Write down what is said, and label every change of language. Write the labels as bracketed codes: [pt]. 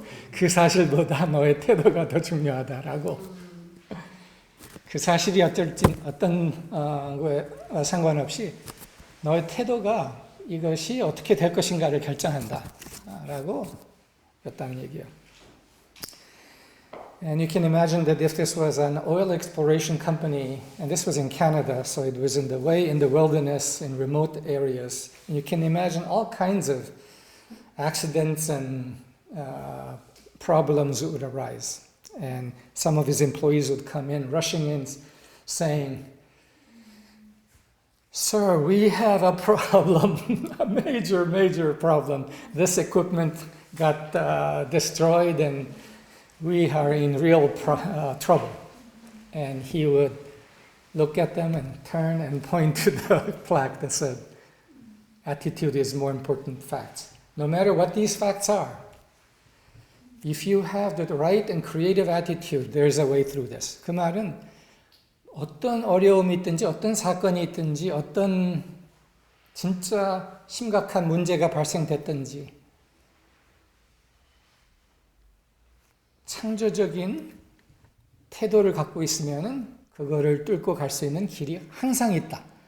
[ko] 그 사실보다 너의 태도가 더 중요하다라고. 그 사실이 어떤 거에 상관없이 너의 태도가 이것이 어떻게 될 것인가를 결정한다라고 였다는 얘기예요. [en] And you can imagine that if this was an oil exploration company, and this was in Canada, so it was in the wilderness, in remote areas, and you can imagine all kinds of accidents and problems would arise. And some of his employees would come in, rushing in, saying, "Sir, we have a problem, a major problem. This equipment got destroyed and we are in real trouble." And he would look at them and turn and point to the plaque that said, "Attitude is more important than facts." No matter what these facts are, If you have the right and creative attitude, there's a way through this. [ko] 그 말은 어떤 어려움이 있든지 어떤 사건이 있든지 어떤 진짜 심각한 문제가 발생됐든지 창조적인 태도를 갖고 있으면은 그거를 뚫고 갈 수 있는 길이 항상 있다.